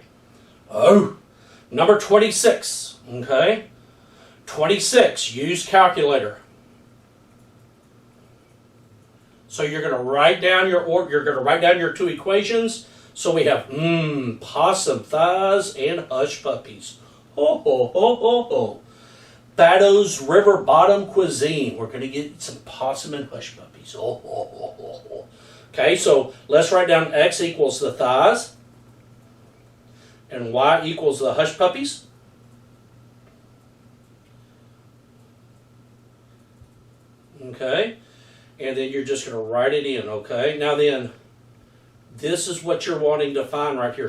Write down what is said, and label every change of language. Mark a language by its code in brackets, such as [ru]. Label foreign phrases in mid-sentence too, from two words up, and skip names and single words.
[en] Oh, number 26, okay? 26, use calculator. So you're going to write down your two equations. So we have possum thighs and hush puppies. Ho ho ho ho ho. Fatto's River Bottom Cuisine. We're going to get some possum and hush puppies. Oh ho ho ho ho. Okay, so let's write down x equals the thighs. and y equals the hush puppies. Okay, and then you're just going to write it in, okay? Now then, this is what you're wanting to find right here.